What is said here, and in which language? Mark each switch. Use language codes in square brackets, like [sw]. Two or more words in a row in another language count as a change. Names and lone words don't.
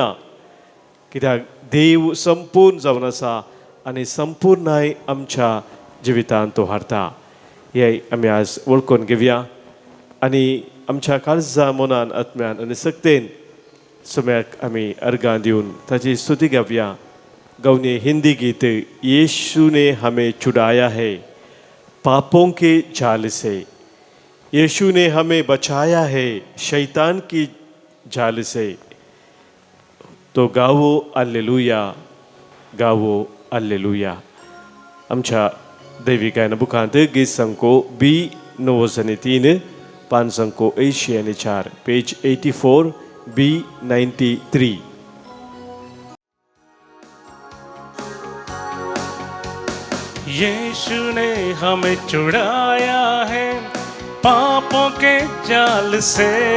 [kok] कित्याक देव संपूर्ण जावन आसा आनी संपूर्णाय आमच्या जिवितांत तो हाडटा. हें आमी आज वळखून घेवया आनी आमच्या काळजा मनान आत्म्यान आनी सक्तेन सम्याक आमी अर्घां दिवन ताची स्तुती गावया. गावने हिंदी गीत, [hi] यीशु ने हमें छुड़ाया है पापों के जाल से. यीशु ने हमें बचाया है शैतान की जाल से. [kok] तो गावो हालेलुया, गावो हालेलुया. आमच्या दैवी गायना बुकांत गीत संको B903 पान संको 84 पेज 84 B93. [hi] यीशु ने हमें छुड़ाया है पापों के जाल से.